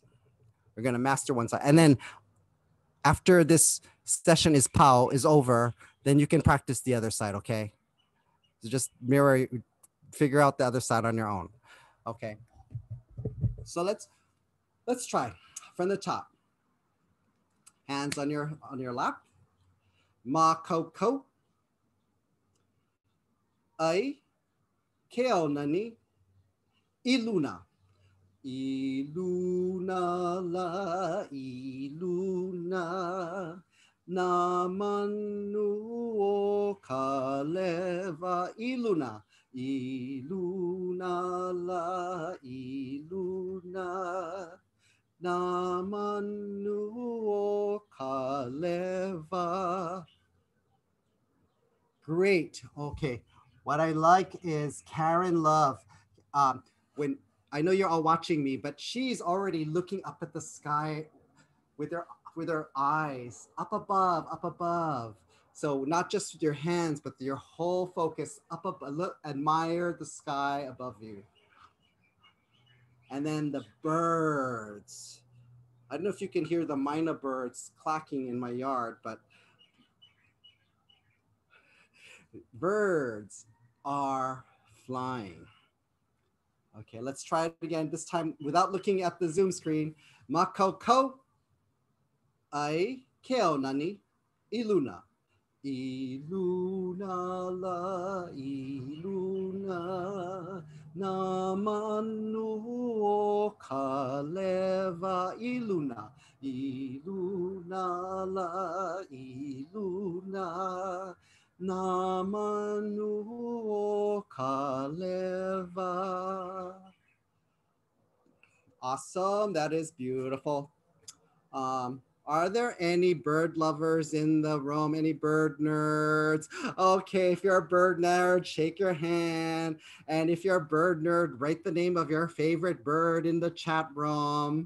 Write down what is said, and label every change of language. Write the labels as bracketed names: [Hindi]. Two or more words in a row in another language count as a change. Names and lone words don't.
[English] We're going to master one side. And then after this session is over, then you can practice the other side, okay? So just figure out the other side on your own. Okay. So let's try from the top. Hands on your lap. [Hawaiian] Ma ko ko. Ai keo nani iluna. Iluna la iluna namanu o kaleva. Iluna. Iluna la iluna namanu o kaleva. [English] Great. Okay. What I like is Karen Love. When I know you're all watching me, but she's already looking up at the sky with her eyes up above. So not just with your hands, but your whole focus up. Look, admire the sky above you. And then the birds. I don't know if you can hear the myna birds clacking in my yard, but birds are flying. Okay, let's try it again, this time without looking at the Zoom screen. [Hawaiian] Makoko ai keo nani iluna. Iluna la iluna namanu o kaleva. Iluna. Iluna la iluna namanu o kaleva. [English] Awesome, that is beautiful. Are there any bird lovers in the room? Any bird nerds? Okay, if you're a bird nerd, shake your hand. And if you're a bird nerd, write the name of your favorite bird in the chat room.